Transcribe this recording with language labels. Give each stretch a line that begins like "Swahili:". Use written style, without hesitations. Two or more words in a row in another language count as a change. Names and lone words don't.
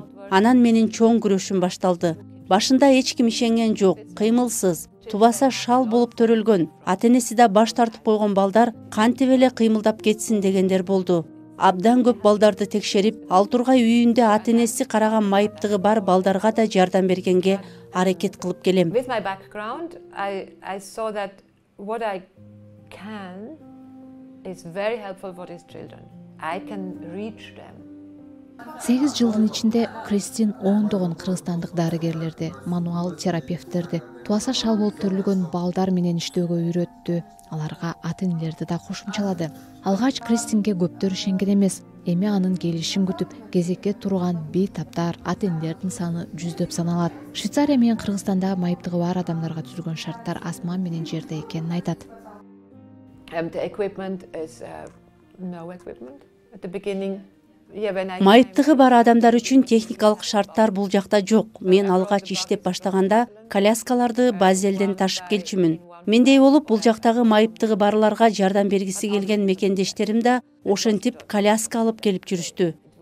Kyrgyz: Анан менин чоң күрөшүм башталды. Башында эч ким ишенген жок, кыймылсыз, тубаса шал болуп төрөлгөн, ата-энеси да баш тартып койгон балдар кантип эле кыймылдап кетсин дегендер болду. Абдан көп балдарды текшерип, ал тургай үйүндө ата-энеси караган майыптыгы бар балдарга да жардам бергенге аракет кылып келем.
English: With my background, I saw that what I can is very helpful for these children. I can reach them.
Kyrgyz: 8 жылдын ичинде Кристин ондогон кыргызстандык дарыгерлерди, мануал терапевттерди, тубаса шал болуп төрөлгөн балдар менен иштөөгө үйрөттү. Аларга ата-энелерди да кошумчалады. Алгач Кристинге көптөр ишенген эмес. Эми анын келишин күтүп, кезекке турган бейтаптар, ата-энелердин саны жүздөп саналат. Швейцария менен Кыргызстанда майыптыгы бар адамдарга түзүлгөн шарттар асман менен жерде экенин айтат.
English: The equipment is no equipment at the beginning.
Kyrgyz: Майыптыгы бар адамдар үчүн техникалык шарттар бул жакта жок. Мен алгач иштеп баштаганда коляскаларды Базелден ташып келчүмүн. Мендей болуп бул жактагы майыптыгы барларга жардам бергиси келген мекендештерим да ошентип коляска алып келип жүрүштү.